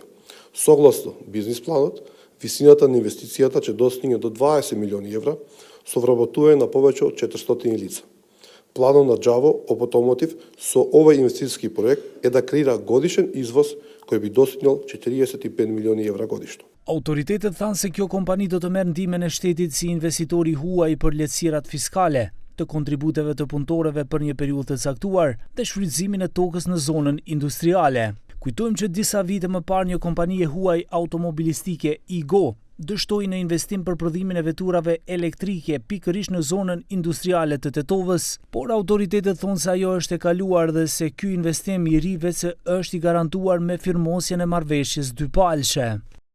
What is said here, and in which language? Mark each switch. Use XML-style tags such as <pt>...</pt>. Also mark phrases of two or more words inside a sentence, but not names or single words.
<mk>Согласно бизнис планот, висината на инвестицијата ќе достигне до 20 милиони евра со вработување на повеќе од 400 лица. Планот на Gjavo Automotive со овој инвестицијски проект е да креира годишен извоз кој би достигнал 45 милиони евра годишно.</mk> <sq>Autoritetet thanë se kjo kompani do të merr ndihmën e shtetit si investitori huaj për lehtësirat fiskale, të kontributeve të punëtorëve për një periudhë të caktuar dhe shfrytëzimin e tokës në zonën industriale. Kujtojmë që disa vite më parë një kompani e huaj automobilistike Igo dështoi në investim për prodhimin e veturave elektrike pikërisht në zonën industriale të Tetovës, por autoritetet thonë se ajo është e kaluar dhe se ky investim i ri vetë se është i garantuar me firmosjen e marrëveshjes dypalëshe.</sq>